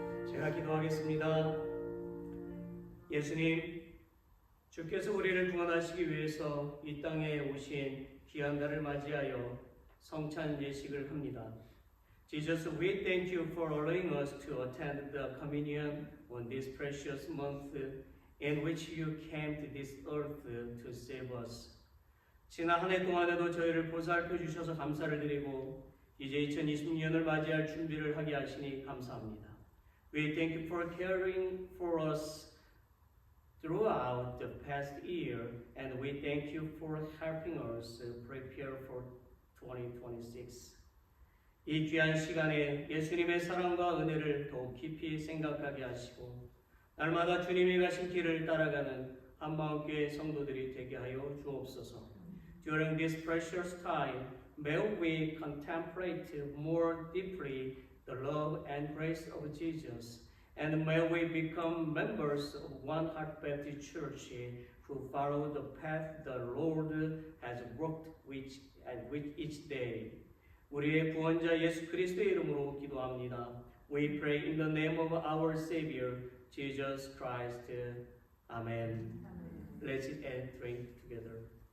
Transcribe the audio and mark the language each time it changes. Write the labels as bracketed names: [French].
[Korean] 제가 기도하겠습니다. 예수님, 주께서 우리를 구원하시기 위해서 이 땅에 오신 귀한 날을 맞이하여 성찬 예식을 합니다. [English] Jesus, we thank you for allowing us to attend the communion on this precious month in which you came to this earth to save us. [Korean] 지난 한 해 동안에도 저희를 보살펴 주셔서 감사를 드리고 이제 2020년을 맞이할 준비를 하게 하시니 감사합니다. [English] We thank you for caring for us throughout the past year, and we thank you for helping us prepare for 2026. [Korean] 이 귀한 시간에 예수님의 사랑과 은혜를 더욱 깊이 생각하게 하시고 날마다 주님이 가신 길을 따라가는 한마음교회 성도들이 되게 하여 주옵소서. [English] During this precious time, may we contemplate more deeply the love and grace of Jesus, and may we become members of One Heart Baptist Church who follow the path the Lord has walked with each day. [Korean] 우리의 구원자 예수 그리스도의 이름으로 기도합니다. [English] We pray in the name of our Savior, Jesus Christ. Amen. Let's eat and drink together.